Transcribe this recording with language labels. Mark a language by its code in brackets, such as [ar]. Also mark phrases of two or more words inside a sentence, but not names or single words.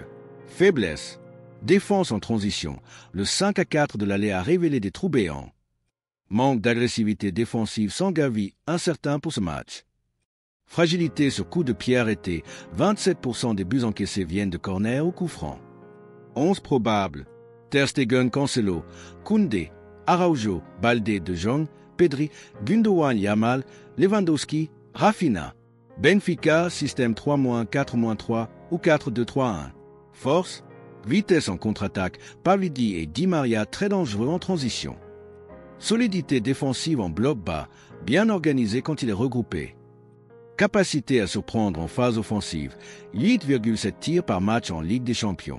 [fr] Faiblesse, défense en transition, le 5-4 de l'aller a révélé des trous béants. Manque d'agressivité défensive sans Gavi, incertain pour ce match. Fragilité sur coup de pied arrêté, 27% des buts encaissés viennent de corner ou coup franc. 11 probables. Ter Stegen, Cancelo, Koundé, Araujo, Balde, De Jong, Pedri, Gundogan, Yamal, Lewandowski, Rafinha. Benfica, système 3-4-3 ou 4-2-3-1. Force, vitesse en contre-attaque, Pavlidi et Di Maria très dangereux en transition. Solidité défensive en bloc bas, bien organisé quand il est regroupé. Capacité à surprendre en phase offensive, 8,7 tirs par match en Ligue des Champions.